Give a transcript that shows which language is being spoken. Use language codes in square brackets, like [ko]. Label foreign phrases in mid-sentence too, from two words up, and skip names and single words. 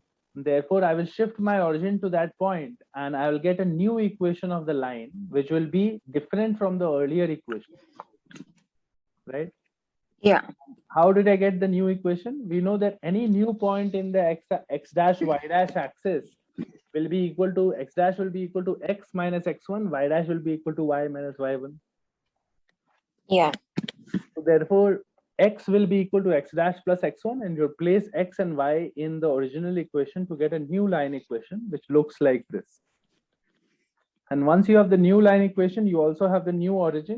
[en] Therefore, I will shift my origin to that point and I will get a new equation of the line, which will be different from the earlier equation, right? Yeah. How did I get the new equation? We know that any new point in the x dash y dash axis will be equal to x dash will be equal to x minus x1, y dash will be equal to y minus y1. Yeah. So therefore, x will be equal to x dash plus x1 and you place x and y in the original equation to get a new line equation, which looks like this. And once you have the new line equation, you also have the new origin.